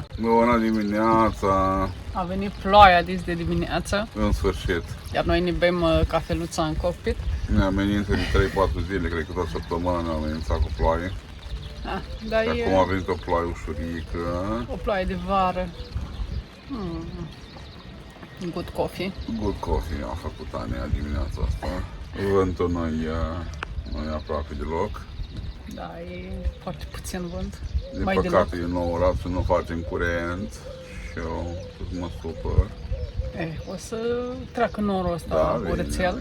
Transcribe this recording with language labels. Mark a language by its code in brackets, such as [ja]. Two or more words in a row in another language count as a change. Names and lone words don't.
[ro] Bună dimineața! A venit ploaia de dimineață, În sfârșit. iar noi ne bem cafeluța în cockpit. Ne amenință de 3-4 zile, cred că toată săptămâna ne-a amenințat cu ploaie. Dar Și e acum a venit o ploaie ușurică. o ploaie de vară. [en] Good coffee. Good coffee [ro] a făcut Ania dimineața asta. Vântul nu e aproape deloc. Da, e foarte puțin vânt. Din Mai păcate e 9 rapsul, nu facem curent și eu tot mă supăr. O să treacă norul ăsta, orățel.